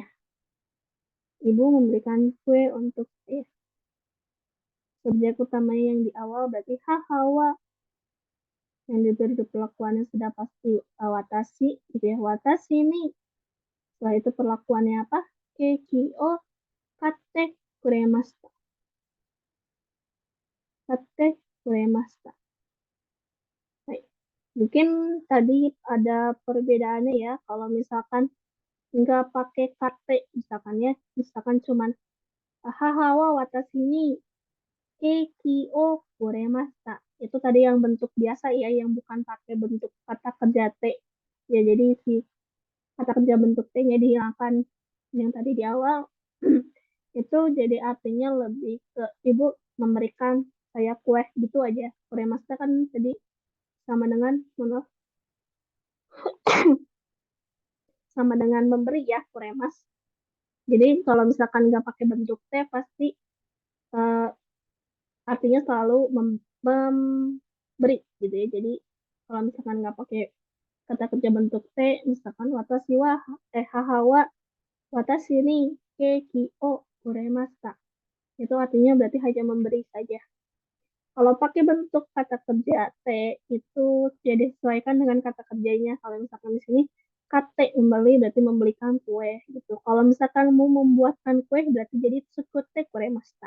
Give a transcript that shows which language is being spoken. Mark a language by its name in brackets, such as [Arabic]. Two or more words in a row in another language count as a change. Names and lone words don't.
[Indonesian] Ibu memberikan kue untuk saya. Subjek utamanya yang di awal berarti hahawa. Yang diberi perlakuannya sudah pasti watashi, gitu ya. Watashi ini. Setelah itu perlakuannya apa? [Japanese] ケーキを買ってくれました. 買ってくれました. [Indonesian] Baik. Mungkin tadi ada perbedaannya ya. Kalau misalkan nggak pakai kate, misalkan ya. Misalkan cuman [Japanese] 母は私にケーキをくれました. [Indonesian] Itu tadi yang bentuk biasa ya, yang bukan pakai bentuk kata kerja T. Ya, jadi si kata kerja bentuk T-nya dihilangkan yang tadi di awal. Itu jadi artinya lebih ke ibu memberikan saya kue gitu aja. Kuremashita kan tadi sama dengan sama dengan memberi ya, kuremas. Jadi kalau misalkan nggak pakai bentuk T pasti uh, artinya selalu memberi gitu ya. Jadi kalau misalkan nggak pakai kata kerja bentuk T, misalkan [Japanese] 私は母は私にケーキをくれました. [Indonesian] Itu artinya berarti hanya memberi saja. Kalau pakai bentuk kata kerja T itu jadi disesuaikan dengan kata kerjanya. Kalau misalkan di sini kate membeli berarti membelikan kue gitu. Kalau misalkan mau membuatkan kue berarti jadi [Japanese] 作ってくれました.